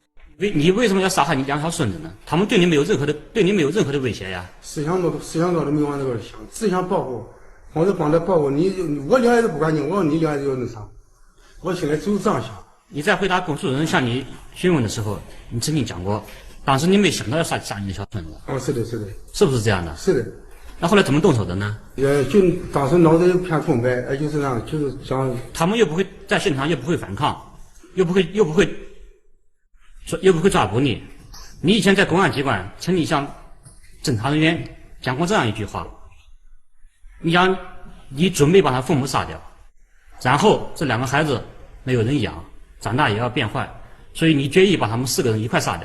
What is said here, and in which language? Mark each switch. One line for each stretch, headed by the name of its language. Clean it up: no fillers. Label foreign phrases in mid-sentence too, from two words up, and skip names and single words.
Chinese: 你為什麼要殺害你2條孫子呢？他們對你沒有任何的威脅呀。思想到都沒往那個想，只想保護，我就幫他保護你。我兩孩子不管你，我說你兩孩子有那啥，我現在就是這樣想。你在回答公訴人向你詢問的時候，你曾經講過，當時你沒想到要殺你的小孫子。哦，是的，是的。是不是這樣的？是的。那後來怎麼動手的呢？就當時腦子一片空白，就是這樣，就是想。他們又不會在現場，又不會反抗，又不會抓捕你。你以前在公安機關曾經向偵查人員講過這樣一句話，你講你準備把他父母殺掉，然後這2個孩子沒有人養，長大也要變壞，所以你決意把他們4個人一塊殺掉。